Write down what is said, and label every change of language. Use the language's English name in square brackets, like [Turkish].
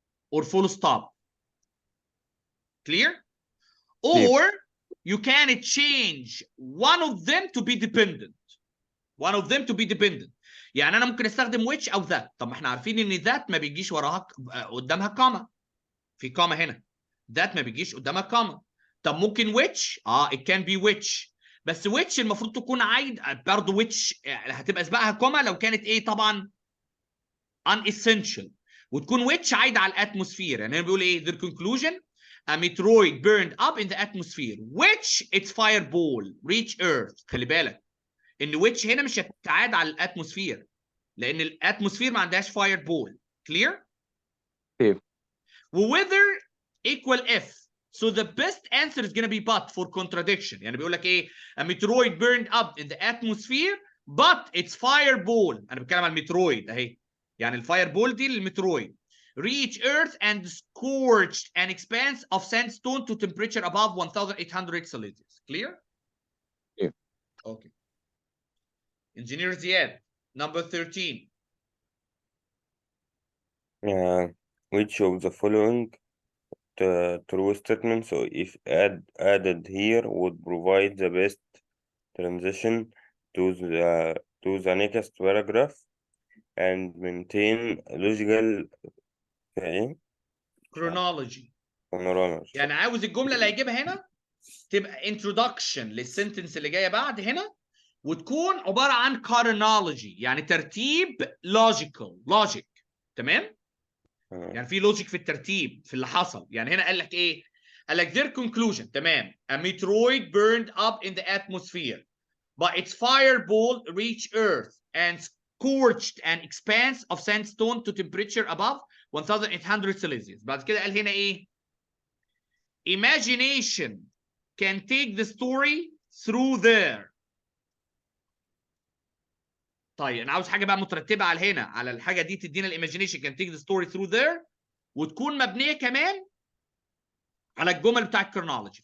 [English] Or full stop. Clear? Or you can change one of them to be dependent. One of them to be dependent. [Arabic] يعني انا ممكن استخدم [English] which او that. [Arabic] طب ما احنا عارفين ان that ما بيجيش وراها قدامها كاما. في كاما هنا. that ما بيجيش قدامها كاما. طب ممكن which؟ [English] it can be which. [Arabic] بس which المفروض تكون عايد برضه which هتبقى سبقها كاما لو كانت ايه طبعا unessential. وتكون which عايده على الاتموسفير. يعني بيقول ايه [English] their conclusion a meteoroid burned up in the atmosphere which its fireball reach earth. [Arabic] خلي بالك ان which هنا مش هتتعاد على الاتموسفير لان الاتموسفير ما عندهاش [English] fireball. Clear? Clear. Whether equal if. So the best answer is going to be but for contradiction. [Arabic] يعني بيقول لك ايه [English] a meteoroid burned up in the atmosphere but its fireball. [Arabic] انا بتكلم عن الميترويد اهي. يعني الفايربول دي للميترويد. [English] Reach Earth and scorched an expanse of sandstone to temperature above 1800 Celsius. Clear? Yeah. Okay. Engineer Ziad, number 13. Which of the following true statement, so if added here would provide the best transition to the next paragraph and maintain logical chronology. chronology. [Arabic] يعني عاوز الجمله اللي هيجيبها هنا تبقى [English] introduction [Arabic] للسنتنس اللي جايه بعد هنا، وتكون عباره عن [English] chronology [Arabic] يعني ترتيب [English] logic. [Arabic] تمام؟ يعني في لوجيك في الترتيب في اللي حصل. يعني هنا قال لك ايه؟ قال لك their conclusion. تمام. [English] A meteoroid burned up in the atmosphere but its fireball reached earth and scorched an expanse of sandstone to temperature above 1800 Celsius. [Arabic] بعد كده قال هنا ايه؟ [English] Imagination can take the story through there. [Arabic] طيب انا عاوز حاجه بقى مترتبه على هنا، على الحاجه دي تدينا الايماجينيشن [English] can take the story through there، [Arabic] وتكون مبنيه كمان على الجمل بتاع الكرونولوجي.